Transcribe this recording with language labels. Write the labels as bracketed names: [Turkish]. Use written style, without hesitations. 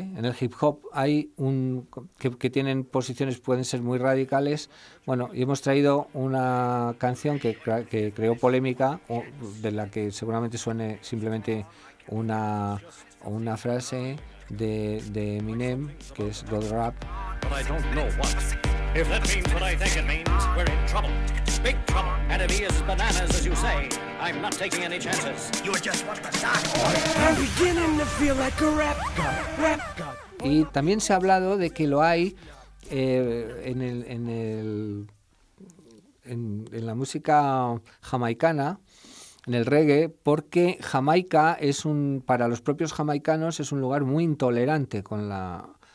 [Spanish] En el hip hop hay que tienen posiciones, pueden ser muy radicales. Bueno, y hemos traído una canción que creó polémica, de la que seguramente suene simplemente una frase de Eminem, que es God Rap. [English] But I don't know what. If that means what I think it means, we're in trouble. Big trouble. And if he is bananas, as you say, I'm not taking any chances. You just want to start. I'm beginning to feel like a rap god. [Spanish] Y también se ha hablado de que lo hay en la música jamaicana, en el reggae, porque Jamaica para los propios jamaicanos es un lugar muy intolerante con la